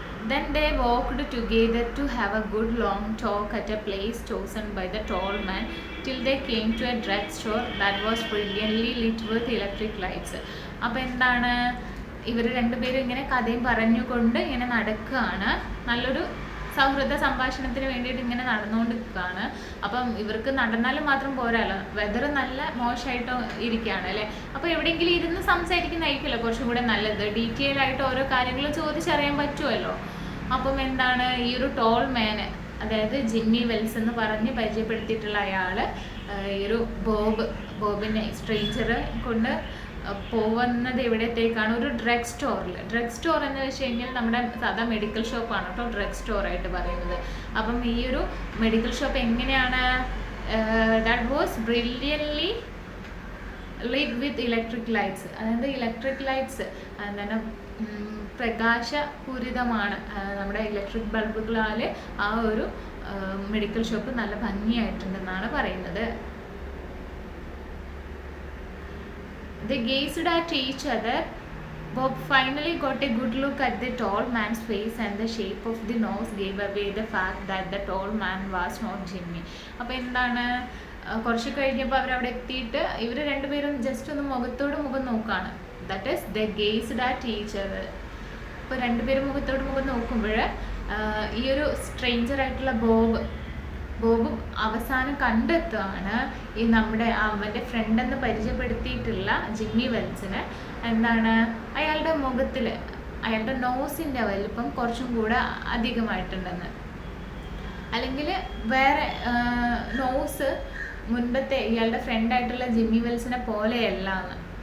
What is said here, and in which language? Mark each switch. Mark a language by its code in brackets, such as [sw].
[en] Then they walked together to have a good long talk at a place chosen by the tall man till they came to a drugstore that was brilliantly lit with electric lights. [ml] അപ്പോൾ എന്താണ്, ഇവർ രണ്ടുപേരും ഇങ്ങനെ കഥയും പറഞ്ഞുകൊണ്ട് ഇങ്ങനെ നടക്കുകയാണ്. നല്ലൊരു സൗഹൃദ സംഭാഷണത്തിന് വേണ്ടിയിട്ട് ഇങ്ങനെ നടന്നുകൊണ്ടിരിക്കുകയാണ്. അപ്പം ഇവർക്ക് നടന്നാലും മാത്രം പോരാല്ലോ, വെതർ നല്ല മോശമായിട്ട് ഇരിക്കുകയാണ് അല്ലേ. അപ്പോൾ എവിടെയെങ്കിലും ഇരുന്ന് സംസാരിക്കുന്നതായിരിക്കുമല്ലോ കുറച്ചും കൂടെ നല്ലത്. ഡീറ്റെയിൽ ആയിട്ട് ഓരോ കാര്യങ്ങൾ ചോദിച്ചറിയാൻ പറ്റുമല്ലോ. അപ്പം എന്താണ്, ഈ ഒരു ടോൾ മാന്, അതായത് ജിമ്മി വെൽസ് എന്ന് പറഞ്ഞ് പരിചയപ്പെടുത്തിയിട്ടുള്ള അയാൾ ഈ ഒരു ബോബിനെ സ്ട്രേഞ്ചറെ കൊണ്ട് പോകുന്നത് എവിടത്തേക്കാണ്, ഒരു ഡ്രഗ് സ്റ്റോറിൽ. ഡ്രഗ് സ്റ്റോർ എന്ന് വെച്ച് കഴിഞ്ഞാൽ നമ്മുടെ സാധാ മെഡിക്കൽ ഷോപ്പാണ് കേട്ടോ ഡ്രഗ് സ്റ്റോറായിട്ട് പറയുന്നത്. അപ്പം ഈ ഒരു മെഡിക്കൽ ഷോപ്പ് എങ്ങനെയാണ്, [en] That was brilliantly lit with electric lights. [ml] അതായത് ഇലക്ട്രിക് ലൈറ്റ്സ് എന്താണ്, പ്രകാശപൂരിതമാണ്. നമ്മുടെ ഇലക്ട്രിക് ബൾബുകളാൽ ആ ഒരു മെഡിക്കൽ ഷോപ്പ് നല്ല ഭംഗിയായിട്ടുണ്ടെന്നാണ് പറയുന്നത്. [en] They gazed at each other. Bob finally got a good look at the tall man's face, and the shape of the nose gave away the fact that the tall man was not Jimmy. [ml] അപ്പോൾ എന്താണ്, കുറച്ച് കഴിഞ്ഞപ്പോൾ അവരവിടെ എത്തിയിട്ട് ഇവർ രണ്ടുപേരും just ഒന്ന് മുഖത്തോട് മുഖം നോക്കുകയാണ്. [en] That is the gazed at each other. [ml] അപ്പോൾ രണ്ടുപേരും മുഖത്തോട് മുഖം നോക്കുമ്പോൾ ഈ ഒരു സ്ട്രേഞ്ചർ ആയിട്ടുള്ള ബോബ് അവസാനം കണ്ടെത്തുകയാണ് ഈ നമ്മുടെ അവൻ്റെ ഫ്രണ്ടെന്ന് പരിചയപ്പെടുത്തിയിട്ടുള്ള ജിമ്മി വെൽസിന് എന്താണ്, അയാളുടെ മുഖത്തിൽ അയാളുടെ നോസിൻ്റെ വലിപ്പം കുറച്ചും കൂടെ അധികമായിട്ടുണ്ടെന്ന്, അല്ലെങ്കിൽ വേറെ നോസ് മുൻപത്തെ ഇയാളുടെ ഫ്രണ്ടായിട്ടുള്ള ജിമ്മി വെൽസിനെ പോലെയല്ല എന്ന്.